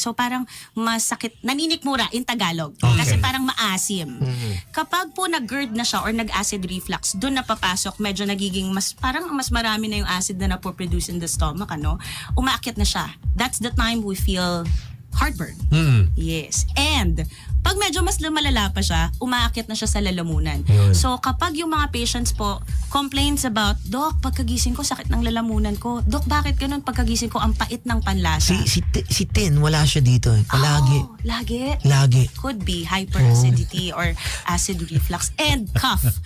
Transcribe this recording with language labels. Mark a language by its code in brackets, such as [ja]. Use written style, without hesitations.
[tl] So parang masakit, naninikmura in Tagalog. Kasi parang maasim. Kapag po nag-GERD na siya or nag-acid reflux, doon napapasok, medyo nagiging parang mas marami na yung acid na napoproduce [en] in the stomach, [tl] ano? Umaakyat na siya. [en] That's the time we feel heartburn. Yes. [tl] And pag medyo mas lumalala pa siya, umaakyat na siya sa lalamunan. So kapag yung mga patients po complains about, Doc, pagkagising ko sakit ng lalamunan ko. Doc, bakit ganun pagkagising ko ang pait ng panlasa? Si Tin, wala siya dito. Palagi. Oh, lagi? Lagi. [en] Could be hyperacidity or acid reflux and cough.